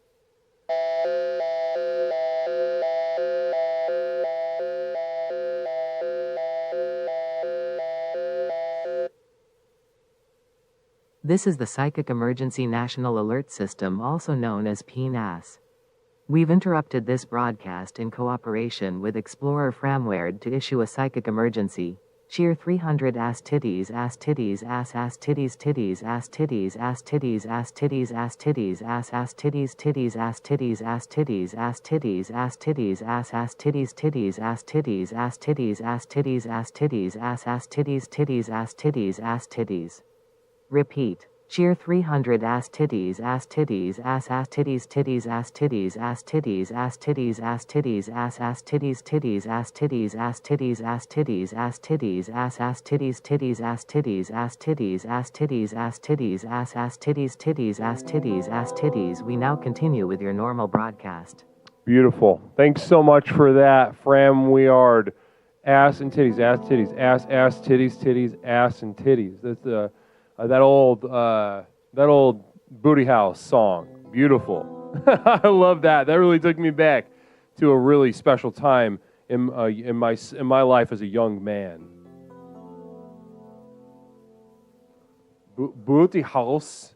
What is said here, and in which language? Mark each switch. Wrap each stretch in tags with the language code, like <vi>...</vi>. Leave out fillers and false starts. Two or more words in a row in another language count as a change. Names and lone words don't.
<en>This is the Psychic Emergency National Alert System, also known as PNAS. We've interrupted this broadcast in cooperation with Explorer Framward to issue a psychic emergency. Cheer 300 ass titties ass titties ass ass titties titties ass titties ass titties ass titties ass titties ass ass titties titties ass titties ass titties ass titties ass titties ass ass titties titties ass titties ass titties ass titties ass titties ass ass titties titties ass titties ass titties. Repeat. Cheer 300 ass titties ass titties ass ass titties titties ass titties ass titties ass titties ass titties ass ass titties titties ass titties ass titties ass titties ass titties ass ass titties titties ass titties ass titties ass titties ass titties ass ass titties titties ass titties ass titties. We now continue with your normal broadcast. Beautiful. Thanks so much for that, Framward. Ass and titties, ass titties, ass titties titties, ass and titties. That's that old Booty House song. Beautiful. I love that. That really took me back to a really special time in my life as a young man. Booty House.</en>